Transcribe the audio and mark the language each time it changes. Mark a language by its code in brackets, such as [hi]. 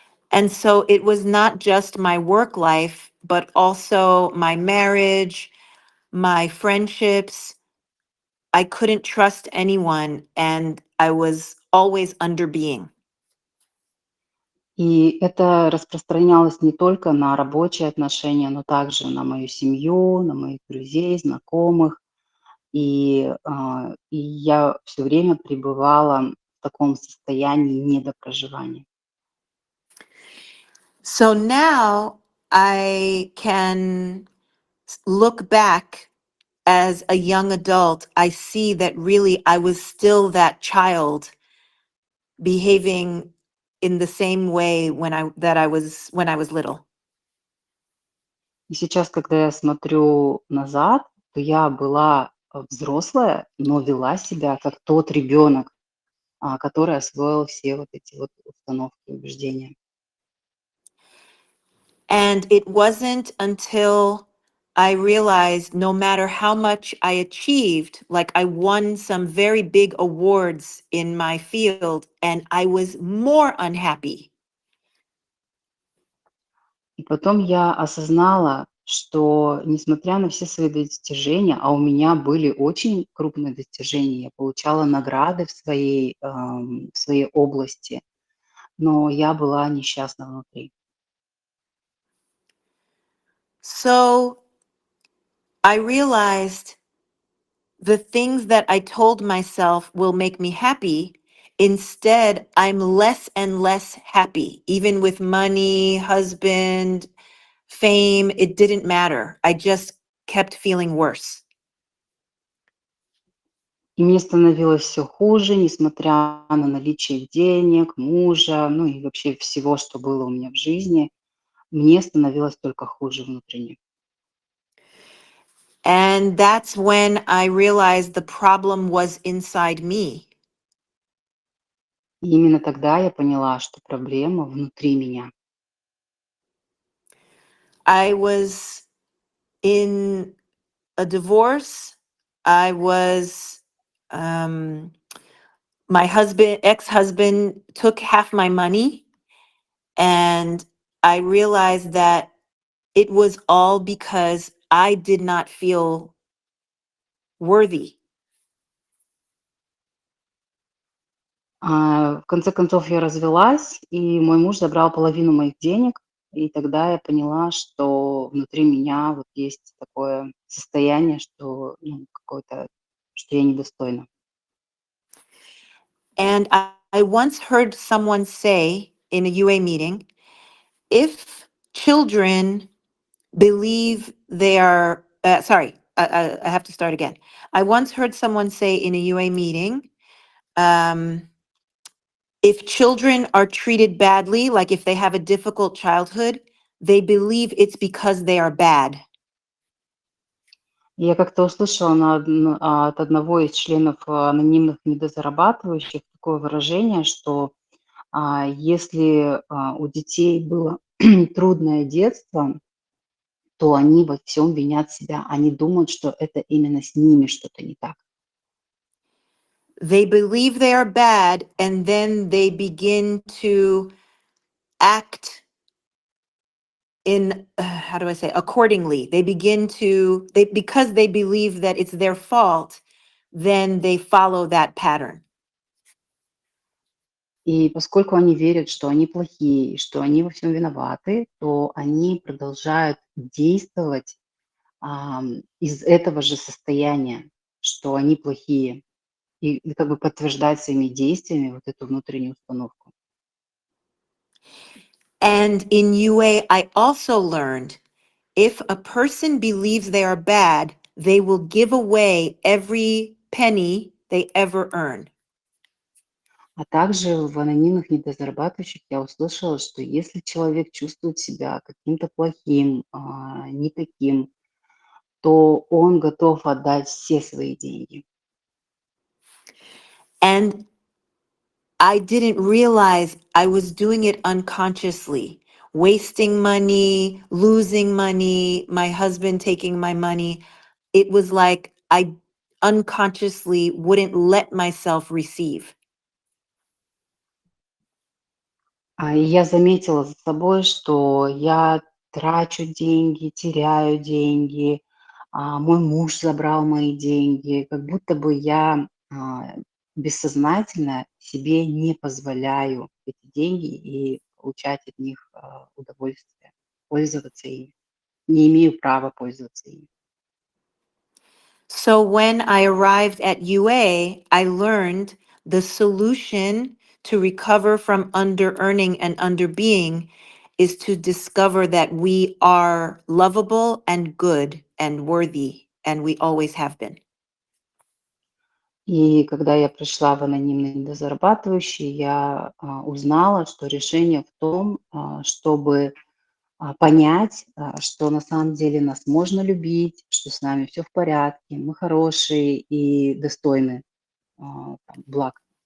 [en] And so it was not just my work life, but also my marriage, my friendships. I couldn't trust anyone, and I was always under being. [ru] И это распространялось не только на рабочие отношения, но также на мою семью, на моих друзей, знакомых. И я все время пребывала в таком состоянии недопроживания. [en] So now I can look back as a young adult, I see that really I was still that child behaving in the same way when I was little. [ru] И сейчас, когда я смотрю назад, то я была взрослая, но вела себя как тот ребенок, который освоил все вот эти вот установки и убеждения. [en] And it wasn't until I realized no matter how much I achieved, like I won some very big awards in my field, and I was more unhappy. [ru] И потом я осознала, что несмотря на все свои достижения, а у меня были очень крупные достижения, я получала награды в своей области, но я была несчастна внутри. [en] So I realized the things that I told myself will make me happy. Instead, I'm less and less happy, even with money, husband, fame. It didn't matter. I just kept feeling worse. [ru] И мне становилось все хуже, несмотря на наличие денег, мужа, ну и вообще всего, что было у меня в жизни. Мне становилось только хуже внутренне. [en] And that's when I realized the problem was inside me. [ru] И именно тогда я поняла, что проблема внутри меня. [en] I was in a divorce. I was, my ex-husband took half my money, and I realized that it was all because I did not feel worthy. [ru] В конце концов я развелась, и мой муж забрал половину моих денег. И тогда я поняла, что внутри меня вот есть такое состояние, что, ну, какое-то, что я недостойна. [en] And I once heard someone say in a UA meeting, if children believe they are, I have to start again. I once heard someone say in a UA meeting, if children are treated badly, like if they have a difficult childhood, they believe it's because they are bad. [ru] Я как-то услышала от одного из членов анонимных недозарабатывающих такое выражение, что если у детей было трудное детство, то они во всем винят себя. Они думают, что это именно с ними что-то не так. [en] They believe they are bad, and then they begin to act in how do I say, accordingly. They begin to because they believe that it's their fault, then they follow that pattern. [ru] И поскольку они верят, что они плохие, и что они во всем виноваты, то они продолжают действовать из этого же состояния, что они плохие, и как бы подтверждать своими действиями вот эту внутреннюю установку. [en] And in UA, I also learned if a person believes they are bad, they will give away every penny they ever earn. [ru] А также в анонимных недозарабатывающих я услышала, что если человек чувствует себя каким-то плохим, не таким, то он готов отдать все свои деньги. [en] And I didn't realize I was doing it unconsciously, wasting money, losing money, my husband taking my money. It was like I unconsciously wouldn't let myself receive. [ru] И я заметила за собой, что я трачу деньги, теряю деньги, мой муж забрал мои деньги, как будто бы я бессознательно себе не позволяю эти деньги и получать от них удовольствие, пользоваться ими. Не имею права пользоваться ими. [en] So when I arrived at UA, I learned the solution to recover from under earning and under being is to discover that we are lovable and good and worthy and we always have been. [ru] И когда я пришла в анонимные недозарабатывающие, я узнала, что решение в том, чтобы понять, что на самом деле нас можно любить, что с нами все в порядке, мы хорошие и достойны там, благ.